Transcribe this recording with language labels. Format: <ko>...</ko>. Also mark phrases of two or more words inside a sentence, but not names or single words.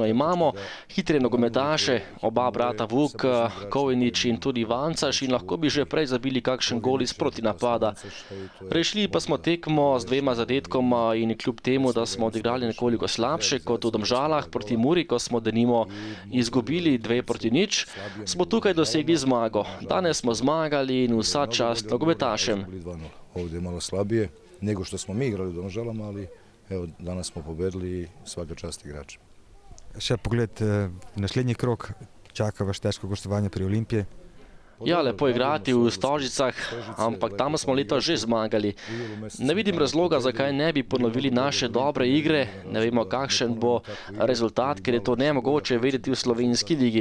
<sl>Imamo hitre nogometaše, oba brata Vuk, Kovinič in tudi Vancaš in lahko bi že prej zabili kakšen gol iz protinapada. Prešli pa smo tekmo z 2 zadetkoma in kljub temu, da smo odigrali nekoliko slabše kot v Domžalah proti Muri, ko smo denimo izgubili 2:0, smo tukaj dosegli zmago. Danes smo zmagali in vsa čast nogometašem.</sl> <sr>Ovdje je malo slabije nego što smo mi igrali u Domžalama, ali evo, danas smo pobedili i svaka čast igrača.</sr> <sl>Še pogled, naslednji krok čaka vaš težko gostovanje pri Olimpiji. Ja, lepo igrati v Stožicah, ampak tam smo letos že zmagali. Ne vidim razloga, zakaj ne bi ponovili naše dobre igre. Ne vemo, kakšen bo rezultat, ker je to nemogoče vedeti v slovenski ligi.</sl>